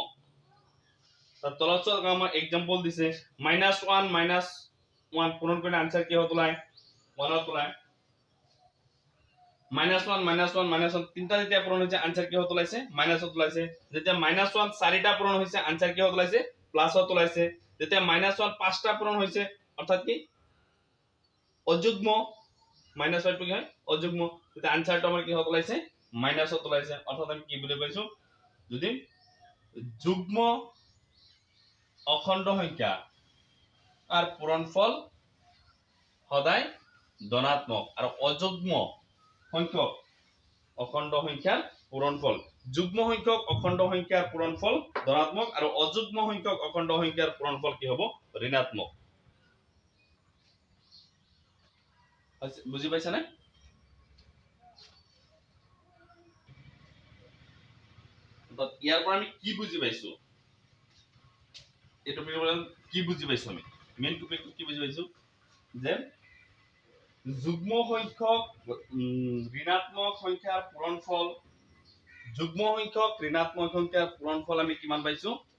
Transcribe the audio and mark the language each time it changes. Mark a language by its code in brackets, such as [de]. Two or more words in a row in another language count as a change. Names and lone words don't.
[as] তলত আমার এক্সাম্পল দিছে -1 পূরণ করলে আনসার কি হতো লাই 1 হতো লাই, -1 তিনটা যেতিয়া পূরণ হয়েছে আনসার কি হতো লাইছে মাইনাস হতো লাইছে, যেতিয়া -1 চারিটা পূরণ হয়েছে আনসার কি হতো লাইছে প্লাস হতো লাইছে, যেতিয়া -1 পাঁচটা পূরণ হয়েছে অর্থাৎ কি অযুগ্ম, -5 কি হয় অযুগ্ম, তেতিয়া আনসারটো আমার কি হতো লাইছে মাইনাস হতো লাইছে। অর্থাৎ আমি কি বলে পাইছো যদি যুগ্ম অখণ্ড সংখ্যা আর পূরণফল সদায় ধনাত্মক আর অযুগ্ম সংখ্যক অখণ্ড সংখ্যার পূরণফল, যুগ্ম সংখ্যক অখণ্ড সংখ্যার পূরণফল ধনাত্মক আর অযুগ্ম সংখ্যক অখণ্ড সংখ্যার পূরণফল কি হব ঋণাত্মক। বুঝি পাইছা না? ইয়াৰ পৰা আমি কি বুজি পাইছো, এই টপিকৰ পৰা কি বুজি পাইছো আমি মেইন টপিকটো কি বুজি পাইছো যে যুগ্ম সংখ্যক ঋণাত্মক সংখ্যাৰ পূৰণফল, যুগ্ম সংখ্যক ঋণাত্মক সংখ্যাৰ পূৰণফল আমি কিমান পাইছো।